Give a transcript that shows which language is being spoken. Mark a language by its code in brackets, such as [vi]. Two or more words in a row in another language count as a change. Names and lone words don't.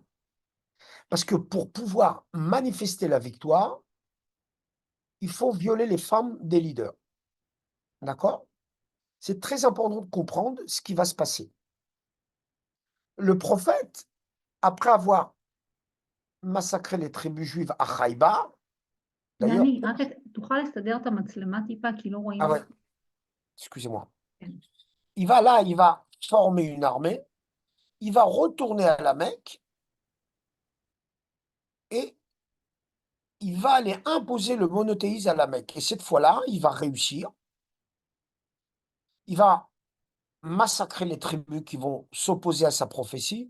[fr] Parce que pour pouvoir manifester la victoire, il faut violer les femmes des leaders. D'accord? C'est très important de comprendre ce qui va se passer. Le prophète, après avoir massacré les tribus juives à Haïbar, d'ailleurs, [he] דני, רק תוכל לסדר את המצלמה טיפה, כי לא רואים [fr] ah ouais, [he] אותך. [fr] excusez-moi. [he] כן. [fr] Il va former une armée, il va retourner à la Mecque et il va aller imposer le monothéisme à la Mecque. Et cette fois-là, il va réussir. Il va massacrer les tribus qui vont s'opposer à sa prophétie.